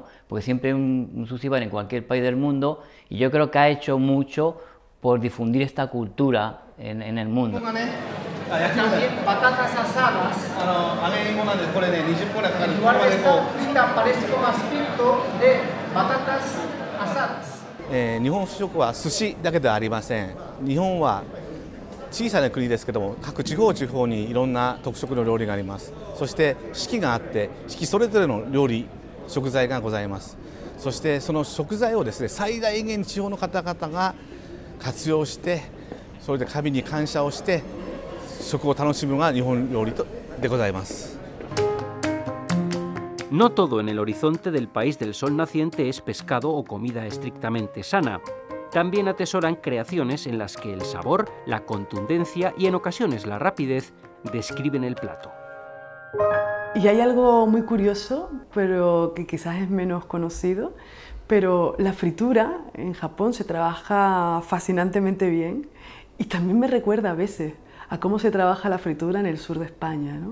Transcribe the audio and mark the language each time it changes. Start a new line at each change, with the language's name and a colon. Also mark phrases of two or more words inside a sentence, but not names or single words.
Spanish: Porque siempre un sushi va en cualquier país del mundo, y yo creo que ha hecho mucho por difundir esta cultura en el mundo. También patatas asadas. En lugar de estar frita parece como aspecto de patatas asadas.
Japanese: 日本食は寿司だけではありません。日本は小さな国ですけども、各地方にいろんな特色の料理があります。そして四季があって、四季それぞれの料理、食材がございます。そしてその食材をですね、最大限地方の方々が活用して、それで神に感謝をして食を楽しむのが日本料理でございます。
Spanish: No todo en el horizonte del país del sol naciente es pescado o comida estrictamente sana. También atesoran creaciones en las que el sabor, la contundencia y en ocasiones la rapidez describen el plato. Y hay algo muy curioso, pero que quizás es menos conocido, pero la fritura en Japón se trabaja fascinantemente bien y también me recuerda a veces a cómo se trabaja la fritura en el sur de España, ¿no?